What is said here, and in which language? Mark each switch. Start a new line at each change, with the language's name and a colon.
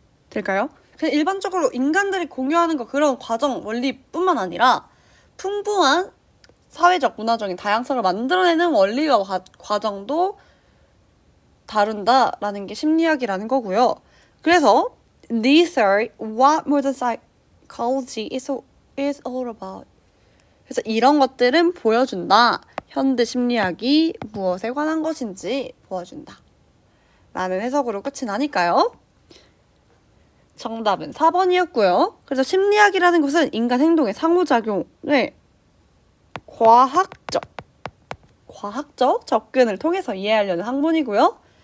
Korean: 될까요? 그냥 일반적으로 인간들이 공유하는 거 그런 과정, 원리뿐만 아니라 풍부한 사회적, 문화적인 다양성을 만들어내는 원리와 과정도 다룬다라는 게 심리학이라는 거고요. 그래서
English: these are what modern psychology is all about.
Korean: 그래서 이런 것들은 보여준다. 현대 심리학이 무엇에 관한 것인지 보여준다. 라는 해석으로 끝이 나니까요. 정답은 4번이었고요. 그래서 심리학이라는 것은 인간 행동의 상호작용을 과학적 접근을 통해서 이해하려는 학문이고요.